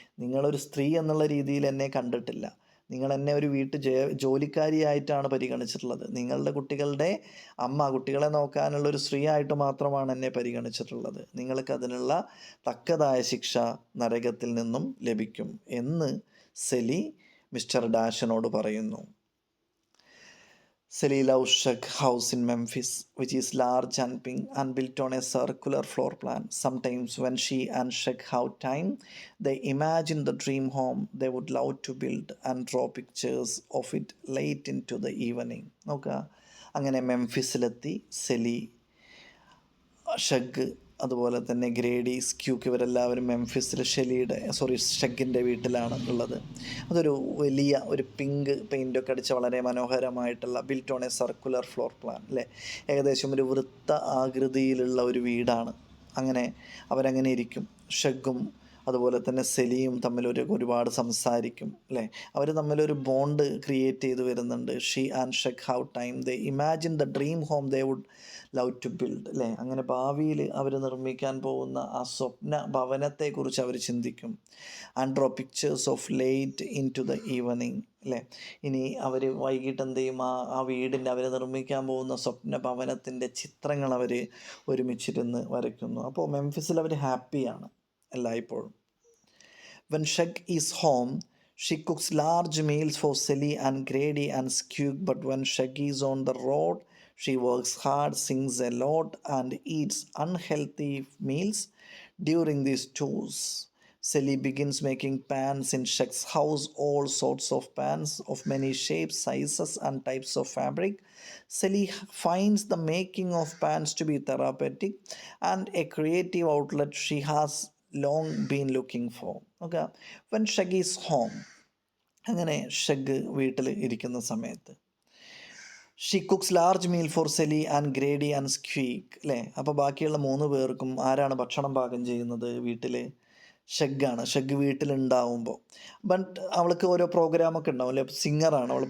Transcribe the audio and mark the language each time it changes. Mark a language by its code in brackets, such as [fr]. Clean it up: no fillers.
[ml] നിങ്ങളൊരു സ്ത്രീ എന്നുള്ള രീതിയിൽ എന്നെ കണ്ടിട്ടില്ല, നിങ്ങൾ എന്നെ ഒരു ജോലിക്കാരിയായിട്ടാണ് പരിഗണിച്ചിട്ടുള്ളത്. നിങ്ങളുടെ കുട്ടികളുടെ അമ്മ, കുട്ടികളെ നോക്കാനുള്ളൊരു സ്ത്രീ ആയിട്ട് മാത്രമാണ് എന്നെ പരിഗണിച്ചിട്ടുള്ളത്. നിങ്ങൾക്ക് അതിനുള്ള തക്കതായ ശിക്ഷ നരകത്തിൽ നിന്നും ലഭിക്കും എന്ന് സെലി മിസ്റ്റർ ഡാഷിനോട് പറയുന്നു. [en] Selly loves Shug house in Memphis, which is large and pink and built on a circular floor plan. Sometimes when she and Shug have time, they imagine the dream home they would love to build and draw pictures of it late into the evening. [ml] നോക്കുക, അങ്ങനെ മെംഫിസിലെത്തി silly, ഷഗ്, അതുപോലെ തന്നെ ഗ്രേഡി, സ്ക്യൂക്ക്, ഇവരെല്ലാവരും മെംഫിസിൽ ഷെഗിൻ്റെ വീട്ടിലാണ് ഉള്ളത്. അതൊരു വലിയ ഒരു പിങ്ക് പെയിൻ്റൊക്കെ അടിച്ച വളരെ മനോഹരമായിട്ടുള്ള [en] built on a circular floor plan [ml] അല്ലേ, ഏകദേശം ഒരു വൃത്ത ആകൃതിയിലുള്ള ഒരു വീടാണ്. അങ്ങനെ അവരങ്ങനെ ഇരിക്കും. ഷെഗും അതുപോലെ തന്നെ സെലിയും തമ്മിൽ ഒരുപാട് സംസാരിക്കും അല്ലേ. അവർ തമ്മിലൊരു ബോണ്ട് ക്രിയേറ്റ് ചെയ്ത് വരുന്നുണ്ട്. [en] she and Shug have time, they imagine the dream home they would love to build [ml] അല്ലേ. അങ്ങനെ ഭാവിയിൽ അവർ നിർമ്മിക്കാൻ പോകുന്ന ആ സ്വപ്ന ഭവനത്തെക്കുറിച്ച് അവർ ചിന്തിക്കും. [en] And draw pictures of late into the evening അല്ലേ. [ml] ഇനി അവർ വൈകിട്ട് എന്ത് ചെയ്യും, ആ വീടിൻ്റെ, അവർ നിർമ്മിക്കാൻ പോകുന്ന സ്വപ്ന ഭവനത്തിൻ്റെ ചിത്രങ്ങൾ അവർ ഒരുമിച്ചിരുന്ന് വരയ്ക്കുന്നു. അപ്പോൾ മെംഫിസിൽ അവർ ഹാപ്പിയാണ് എല്ലായ്പ്പോഴും. [en] When Shug is home, she cooks large meals for Selly and Grady and Skug, but when Shug is on the road, she works hard, sings a lot, and eats unhealthy meals during these tours. Selly begins making pans in Shug's house, all sorts of pans of many shapes, sizes, and types of fabric. Selly finds the making of pans to be therapeutic and a creative outlet she has long been looking for. Okay, when Shug is home, [ml] അങ്ങനെ ഷഗ് വീട്ടിൽ ഇരിക്കുന്ന സമയത്ത് [en] she cooks large meal for Celie and Grady and Squeak [ml] അല്ലേ. അപ്പോൾ ബാക്കിയുള്ള 3 പേർക്കും ആരാണ് ഭക്ഷണം പാകം ചെയ്യുന്നത് വീട്ടിൽ? ഷെഗ്ഗാണ്. ഷെഗ് വീട്ടിലുണ്ടാവുമ്പോൾ ബട്ട് അവൾക്ക് ഓരോ പ്രോഗ്രാമൊക്കെ ഉണ്ടാവും അല്ലേ, സിംഗറാണ് അവൾ.